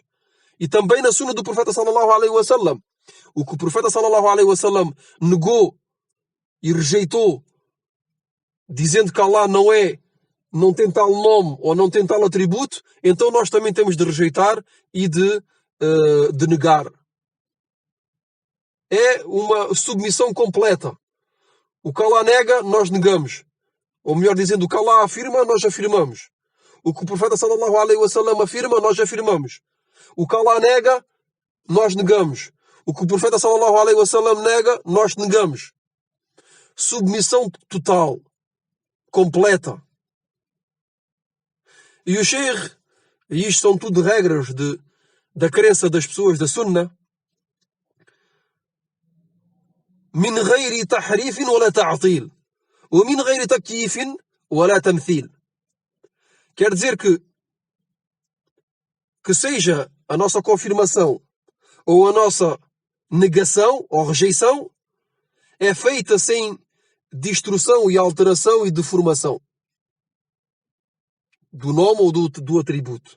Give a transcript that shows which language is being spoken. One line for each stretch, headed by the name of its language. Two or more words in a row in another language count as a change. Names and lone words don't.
Portuguese: E também na sunna do profeta
Arabic: صلى الله عليه وسلم,
Portuguese: o que o profeta
Arabic: صلى الله عليه وسلم
Portuguese: negou e rejeitou, dizendo que Allah não tem tal nome ou não tem tal atributo, então nós também temos de rejeitar e de negar. É uma submissão completa. O que Allah nega, nós negamos. Ou melhor dizendo, o que Allah afirma, nós afirmamos. O que o profeta
Arabic: صلى الله عليه وسلم
Portuguese: afirma, nós afirmamos. O que Allah nega, nós negamos. O que o profeta
Arabic: صلى الله عليه وسلم
Portuguese: nega, nós negamos. Submissão total, completa. E o Sheikh, e isto são tudo regras da crença das pessoas da Sunna,
Arabic: من غير تحريف ولا تعطيل ومن غير تكييف ولا تمثيل.
Portuguese: Quer dizer que seja a nossa confirmação ou a nossa negação ou rejeição é feita sem distorção e alteração e deformação do nome ou do atributo.